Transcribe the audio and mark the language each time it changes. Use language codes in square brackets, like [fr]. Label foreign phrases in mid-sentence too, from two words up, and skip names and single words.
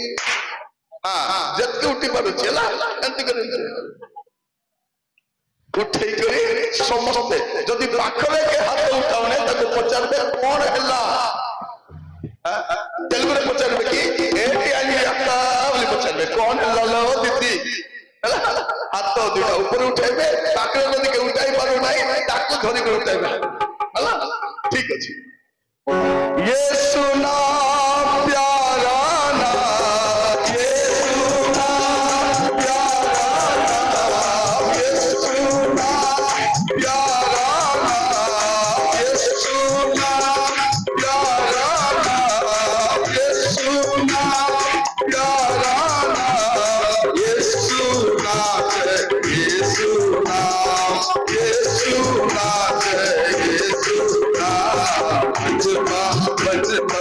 [or] ଯେତେ ଉଠି ପାରୁଛି ହେଲା, ଏମିତି କରି ଉଠେଇ କରି ସମସ୍ତେ, ଯଦି ପାଖରେ କେ ହାତ ଉଠାଉନେ ତାକୁ ପଚାରିବେ କଣ ହେଲା, ତେଲୁଗୁରେ ପଚାରିବେ କି ଏଠି ଆଣି ବୋଲି ପଚାରିବେ କଣ ହେଲା लो ଦିଦି ହେଲା। ହାତ ଦୁଇଟା ଉପରେ ଉଠାଇବେ, ପାଖରେ ଯଦି କେହି ଉଠାଇ ପାରୁନାହିଁ ତାକୁ ଧରିକି ଉଠାଇବେ ହେଲା। ଠିକ ଅଛି। [hi] यीशु नाम प्यारा नाम, यीशु नाम प्यारा नाम, यीशु नाम प्यारा नाम, यीशु नाम प्यारा नाम, यीशु नाम प्यारा नाम, यीशु नाम, यीशु नाम, यीशु नाम, यीशु नाम, यीशु नाम, यीशु